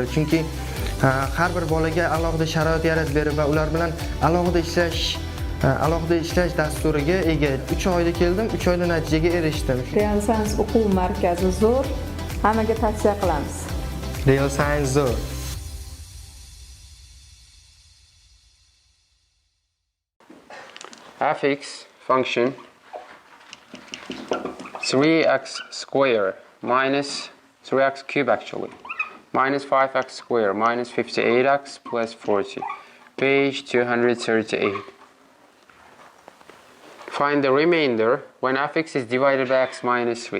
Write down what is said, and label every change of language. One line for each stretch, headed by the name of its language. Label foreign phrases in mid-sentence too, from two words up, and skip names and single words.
Uzbek: Chunki har bir bolaga alohida sharoit yaratib berib va ular bilan alohida ishlash dasturiga ega. 3 oyda keldim, 3 oyda natijaga erishdim. Real Science o'quv markazi zo'r, hammaga tavsiya qilamiz. Real Science zo'r.
English: fx function 3x square minus 3x cube actually minus 5x square minus 58x plus 40, page 238. Find the remainder when fx is divided by x minus 3.